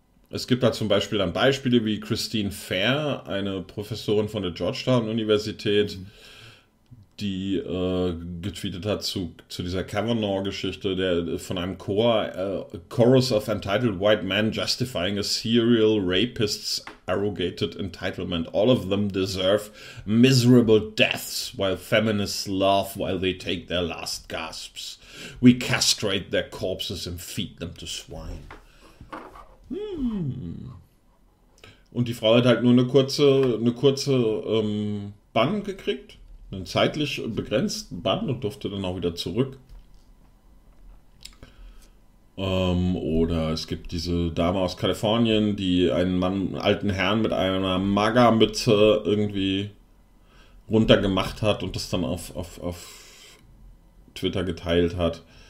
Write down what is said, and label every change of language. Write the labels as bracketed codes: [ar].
[de] Es gibt da zum Beispiel dann Beispiele wie Christine Fair, eine Professorin von der Georgetown-Universität, die getweetet hat zu dieser Kavanaugh-Geschichte, der von einem [en] Chorus of Entitled White Men justifying a serial rapist's arrogated entitlement. All of them deserve miserable deaths, while feminists laugh while they take their last gasps. We castrate their corpses and feed them to swine. [de] Und die Frau hat halt nur eine kurze Bann gekriegt. Einen zeitlich begrenzten Bann und durfte dann auch wieder zurück. Oder es gibt diese Dame aus Kalifornien, die einen alten Herrn mit einer MAGA-Mütze irgendwie runtergemacht hat und das dann auf Twitter geteilt hat.